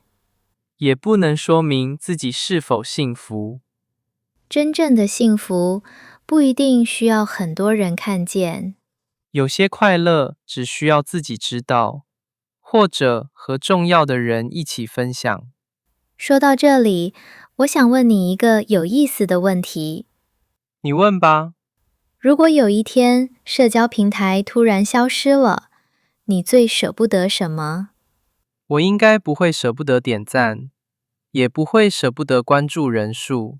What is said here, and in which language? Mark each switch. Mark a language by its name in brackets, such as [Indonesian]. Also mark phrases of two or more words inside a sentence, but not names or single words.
[Chinese] 也不能說明自己是否幸福。真正的幸福不一定需要很多人看見，有些快樂只需要自己知道，或者和重要的人一起分享。說到這裡，我想問你一個有意思的問題。你問吧。如果有一天社交平台突然消失了，你最捨不得什麼？我應該不會捨不得點讚，也不會捨不得關注人數。